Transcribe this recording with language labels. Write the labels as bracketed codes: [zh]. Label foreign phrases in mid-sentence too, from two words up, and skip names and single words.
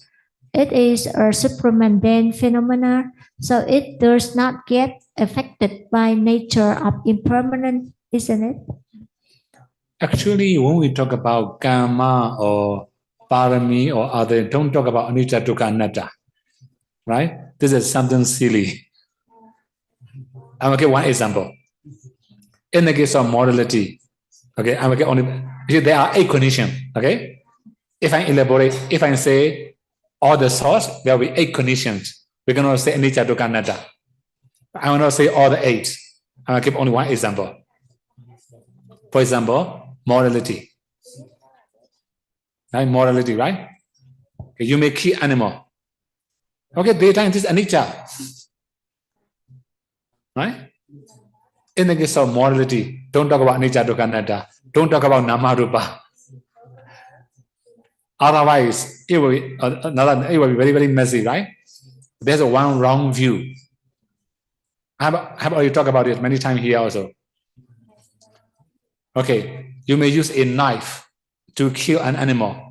[en] It is a supramundane phenomena, so it does not get affected by nature of impermanence, isn't it? Actually, when we talk about karma or parami or other, don't talk about [pi] anicca, dukkha, anatta, [en] right? This is something silly. I'm going to give one example. In the case of morality, okay, I'm going to only, there are 8 conditions, okay? If I elaborate, if I say all the source, there will be 8 conditions. We're going to say [pi] anicca, dukkha, anatta. [en] I will not say all the 8. I'm going to give only one example. For example, morality. Right? Morality, right? Okay, you may kill animal. Okay, daytime is anicca. Right? In the case of morality, don't talk about [pi] anicca, dukkha, anatta. [en] Don't talk about [pi] nama rupa. [en] Otherwise, it will be very, very messy, right? There's a one wrong view. How about you talk about it many times here also? Okay, you may use a knife to kill an animal.